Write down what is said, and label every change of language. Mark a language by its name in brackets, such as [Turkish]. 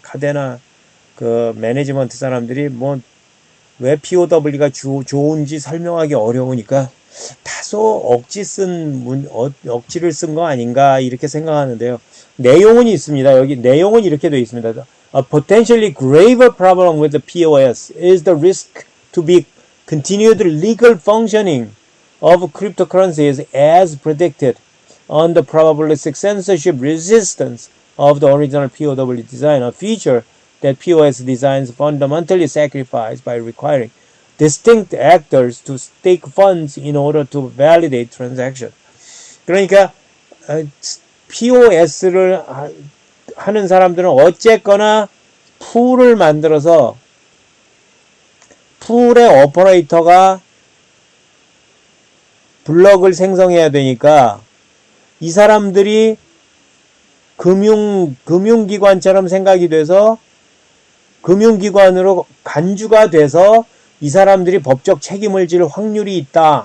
[Korean] 카데나 그 매니지먼트 사람들이 왜 POW가 좋은지 설명하기 어려우니까 다소 억지를 쓴 거 아닌가 이렇게 생각하는데요. 내용은 있습니다. 여기 내용은 이렇게 되어 있습니다. [English] A potentially graver problem with the POS is the risk to be continued legal functioning of cryptocurrencies as predicted on the probabilistic censorship resistance of the original POW design, a feature that POS designs fundamentally sacrifice by requiring distinct actors to stake funds in order to validate transaction. [Korean] 그러니까 POS를 하는 사람들은 어쨌거나 풀을 만들어서 풀의 오퍼레이터가 블럭을 생성해야 되니까 이 사람들이 금융기관처럼 생각이 돼서 금융기관으로 간주가 돼서 이 사람들이 법적 책임을 질 확률이 있다.